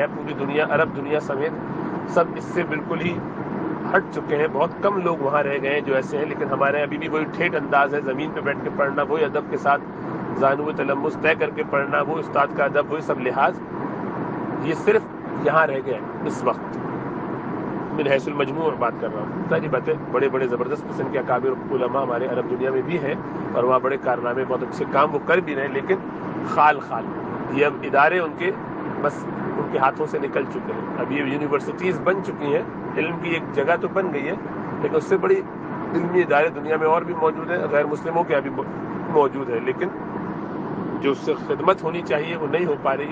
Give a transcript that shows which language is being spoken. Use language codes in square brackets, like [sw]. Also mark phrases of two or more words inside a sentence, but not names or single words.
[ur] پوری دنیا, عرب دنیا سمیت سب اس سے بالکل ہی ہٹ چکے ہیں. بہت کم لوگ وہاں رہ گئے ہیں جو ایسے ہیں, لیکن ہمارے ابھی بھی وہی ٹھیٹ انداز ہے, زمین پہ بیٹھ کے پڑھنا, وہی ادب کے ساتھ زانو تلمس طے کر کے پڑھنا, وہ استاد کا ادب, وہی سب لحاظ, یہ صرف یہاں رہ گیا ہے اس وقت. من حیث المجموع بات کر رہا ہوں. ساری باتیں بڑے بڑے زبردست قسم کے اکابر علماء ہمارے عرب دنیا میں بھی ہیں اور وہاں بڑے کارنامے, بہت اچھے کام وہ کر بھی رہے ہیں, لیکن خال یہ اب ادارے ان کے بس ان کے ہاتھوں سے نکل چکے ہیں. اب یہ یونیورسٹیز بن چکی ہیں, علم کی ایک جگہ تو بن گئی ہے, لیکن اس سے بڑی علمی ادارے دنیا میں اور بھی موجود ہیں, غیر مسلموں کے ابھی موجود ہیں, لیکن جو اس سے خدمت ہونی چاہیے وہ نہیں ہو پا رہی ہے.